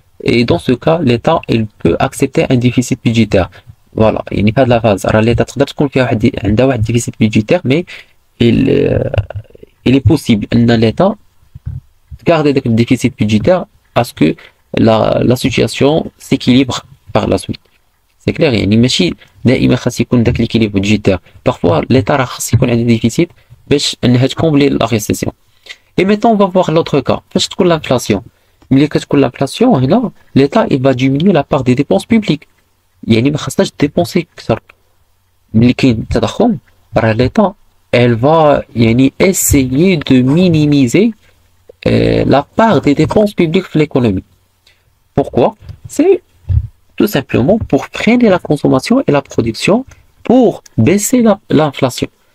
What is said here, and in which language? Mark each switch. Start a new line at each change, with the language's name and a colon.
French: Et dans ce cas, l'État, il peut accepter un déficit budgétaire. Voilà, il n'y a pas de la phase. Alors, l'État a un déficit budgétaire, mais il est possible que l'État garde le déficit budgétaire à ce que la situation s'équilibre par la suite. C'est clair,
Arabic: يعني ماشي دائما خاص يكون داك
French: l'équilibre budgétaire. Parfois l'État
Arabic: راه خاص يكون عنده déficit باش انها تكومبلي
French: la récession. Et maintenant on va voir l'autre cas.
Arabic: فاش تكون l'inflation. ملي كتكون
French: l'inflation
Arabic: هنا
French: l'État il va diminuer la part des dépenses publiques.
Arabic: يعني ما خاصناش dépenser كثر. ملي كاين التضخم راه
French: l'État elle va
Arabic: يعني
French: essayer de minimiser la part des dépenses publiques de l'économie. Pourquoi? C'est tout simplement pour freiner la consommation et la production, pour baisser l'inflation.